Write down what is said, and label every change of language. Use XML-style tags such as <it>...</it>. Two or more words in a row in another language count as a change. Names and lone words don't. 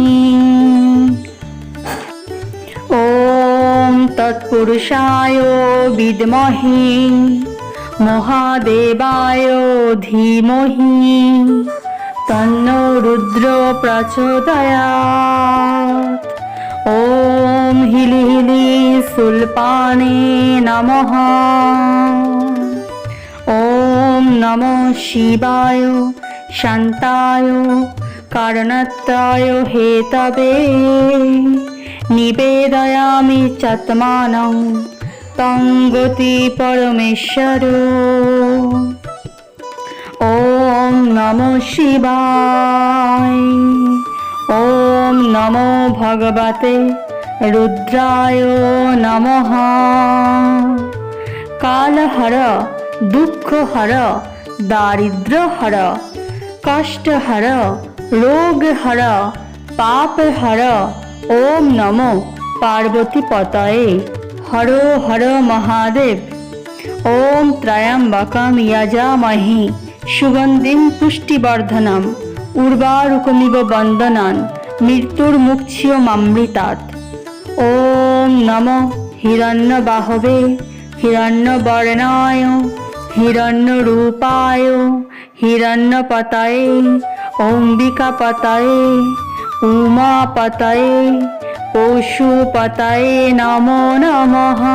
<sa>ওম তৎপুরুষায় বিদ্মহে মহাদেবায় ধীমহি তন্নো রুদ্র প্রচোদয়াৎ। ওম হিলি হিলি সুলপানে নমঃ। ওম নমঃ শিবায় শান্তায় কারণত্রায় হেতবে নিবেদয়ামি চাত্মানং তং গতি পরমেশ্বর। ওম নমঃ শিবায়। ওম নমো ভগবতে রুদ্রায় নমঃ। কালহর দুঃখহর দারিদ্র্যহর কষ্টহর রোগহর পাপহর। ওম নমো পার্বতীপতয়ে হর হর মহাদেব। ওম ত্র্যম্বকং যজামহে সুগন্ধিং পুষ্টিবর্ধনং উর্বারুকমিব বন্দনান মৃত্যুর্মুক্ষীয়মামৃতাৎ। ওম নমঃ হিরণ্যবাহবে হিরণ্যবর্ণায় হিরণ্যরূপায় হিরণ্যপতয়ে অম্বিকাপতয়ে উমাপতয়ে পশুপতয়ে নমো নমঃ।</sa>